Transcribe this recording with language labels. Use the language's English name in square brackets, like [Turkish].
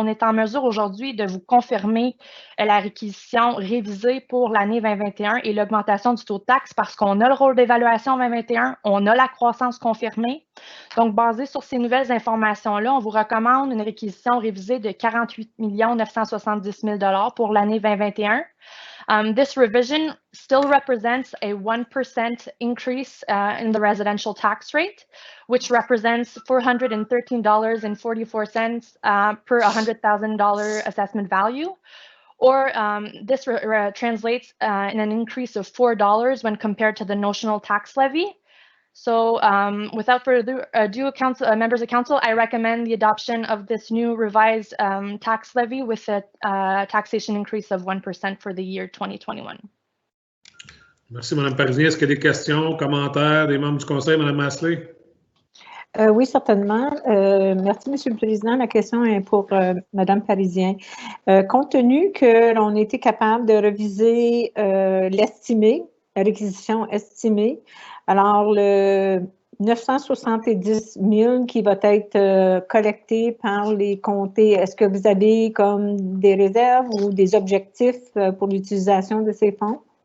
[French] On est en mesure aujourd'hui de vous confirmer la réquisition révisée pour l'année 2021 et l'augmentation du taux de taxe parce qu'on a le rôle d'évaluation 2021, on a la croissance confirmée. Donc, basé sur ces nouvelles informations-là, on vous recommande une réquisition révisée de 48 970 000 $ pour l'année 2021. [English] This revision still represents a 1% increase in the residential tax rate, which represents $413.44 per $100,000 assessment value. Or this translates in an increase of $4 when compared to the notional tax levy. So without further ado, members of council, I recommend the adoption of this new revised tax levy with a taxation increase of 1% for the year 2021. [French] Merci, Mme Parisien. Est-ce qu'il y a des questions, commentaires des membres du Conseil, Mme Masley? Oui, certainement. Merci, M. le Président. La question est pour Mme Parisien. Compte tenu que l'on était capable de reviser l'estimé, la réquisition estimée, alors le 970 000 qui va être collecté par les comtés, est-ce que vous avez comme des réserves ou des objectifs pour l'utilisation de ces fonds?